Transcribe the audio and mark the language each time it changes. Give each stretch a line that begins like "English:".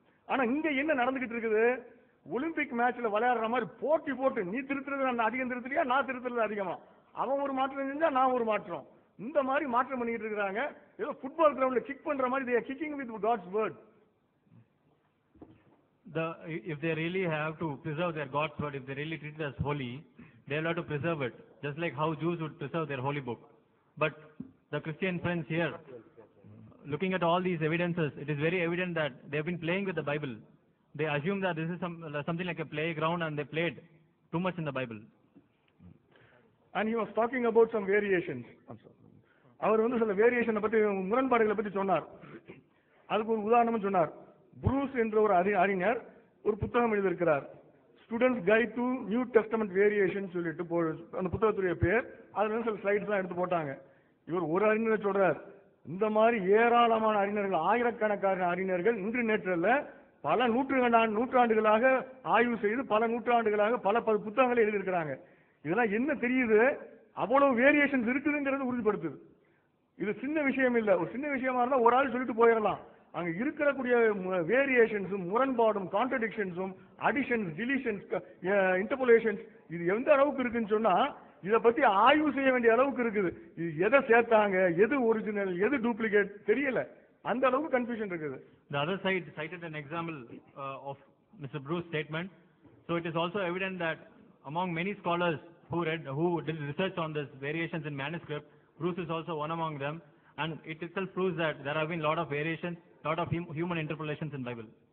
Tamil: ஆனா இங்க என்ன நடந்துகிட்டு இருக்குது? ஒலிம்பிக் மேட்ச்ல விளையாடுற மாதிரி போட்டி போட்டு, நீ திருத்துறது நான் அதிகம் திருத்துறியா, நான் திருத்துறது அதிகமா, அவன் ஒரு மாற்றம் செஞ்சா நான் ஒரு மாற்றம், இந்த மாதிரி மாற்றம் பண்ணிட்டு இருக்காங்க. ஏதோ ஃபுட்பால் கிரவுண்ட்ல கிக் பண்ற மாதிரி
English: they are kicking with God's word. If they really have to preserve their God's word, if they really treat it as holy, they will have to preserve it, just like how Jews would preserve their holy book. But the Christian friends here, looking at all these evidences, it is very evident that they have been playing with the Bible. They assume that this is something like a playground, and they played too much in the Bible. And he was talking about some variations.
Tamil: அவர் வந்து சில வேரியேஷனை பற்றி, முரண்பாடுகளை பற்றி சொன்னார். அதுக்கு ஒரு உதாரணம் சொன்னார். புரூஸ் என்ற ஒரு அறிஞர் ஒரு புத்தகம் எழுதியிருக்கிறார், students guide to new testament variation சொல்லிட்டு. அந்த புத்தகத்துடைய பேர், அதுல இருந்து சில ஸ்லைட்ஸ் எல்லாம் எடுத்து போட்டாங்க. இவர் ஒரு அறிஞரை சொல்றார், இந்த மாதிரி ஏராளமான அறிஞர்கள், ஆயிரக்கணக்கான அறிஞர்கள் இன்று நேற்றல்ல பல நூற்றாண்டுகளாக ஆய்வு செய்து பல நூற்றாண்டுகளாக பல புத்தகங்களை எழுதியிருக்கிறாங்க. இதெல்லாம் என்ன தெரியுது? அவ்வளவு வேரியேஷன்ஸ் இருக்குதுங்கிறது உறுதிப்படுத்துது. இது சின்ன விஷயம் இல்ல. ஒரு சின்ன விஷயமா இருந்தா ஒரு ஆள் சொல்லிட்டு போயிடலாம். அங்க இருக்கக்கூடிய வேரியேஷன்ஸும் முரண்பாடும் கான்ட்ரடிக்ஷன்ஸும் அடிஷன்ஸ் டிலீஷன்ஸ் இன்டர்போலேஷன்ஸ் இது எந்த அளவுக்கு இருக்குன்னு சொன்னா இதை பத்தி ஆய்வு செய்ய வேண்டிய அளவுக்கு இருக்குது. இது எதை சேர்த்தாங்க, எது ஒரிஜினல், எது டூப்ளிகேட் தெரியல, அந்த அளவுக்கு கன்ஃபியூஷன் இருக்குது.
English: The other side cited an example of Mr. Bruce's statement. So it is also evident that among many scholars who did research on this variations in manuscript, Bruce is also one among them, and it itself proves that there have been lot of variations, lot of human interpolations in Bible.